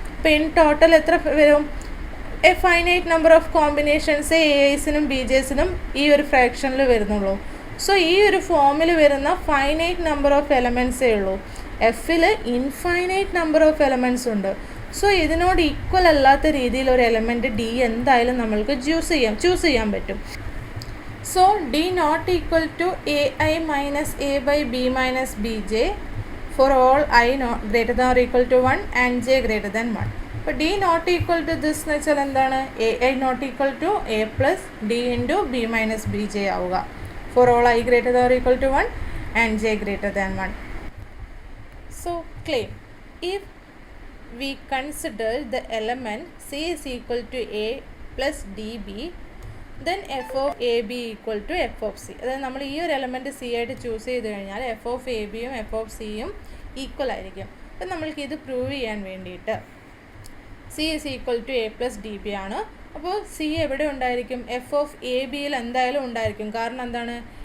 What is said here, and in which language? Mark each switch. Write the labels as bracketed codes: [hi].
[ml] അപ്പോൾ in total എത്ര വരും? A finite number of combinations AIസിനും BJസിനും ഈ ഒരു ഫ്രാക്ഷനിൽ വരുന്നുള്ളൂ. സോ ഈ ഒരു ഫോമിൽ വരുന്ന ഫൈനൈറ്റ് നമ്പർ ഓഫ് എലമെൻറ്റ്സേ ഉള്ളൂ. എഫിൽ ഇൻഫൈനൈറ്റ് നമ്പർ ഓഫ് എലമെൻറ്റ്സ് ഉണ്ട്. സോ ഇതിനോട് ഈക്വൽ അല്ലാത്ത രീതിയിൽ ഒരു എലമെൻറ്റ് ഡി എന്തായാലും നമ്മൾക്ക് ചൂസ് ചെയ്യാൻ പറ്റും. [en] So D not equal to AI minus A by B minus Bj for all I not greater than or equal to 1 and j greater than 1. [ml] അപ്പോൾ [en] D not equal to this [ml] എന്ന് വെച്ചാൽ എന്താണ്? AI not equal to A plus D into B minus Bj ആവുക. [en] For all I greater than or equal to 1 and j greater than 1. So claim, if we consider the element C is equal to A plus DB, then f of AB equal to f of C. [ml] അതായത് നമ്മൾ ഈ ഒരു element C ആയിട്ട് choose ചെയ്ത് കഴിഞ്ഞാൽ F of A ബിയും F of സിയും equal ആയിരിക്കും. അപ്പം നമ്മൾക്ക് ഇത് പ്രൂവ് ചെയ്യാൻ വേണ്ടിയിട്ട് C is equal to A plus D B ആണ്. അപ്പോൾ സി എവിടെ ഉണ്ടായിരിക്കും? എഫ് ഓഫ് എ ബിയിൽ എന്തായാലും ഉണ്ടായിരിക്കും. കാരണം എന്താണ്?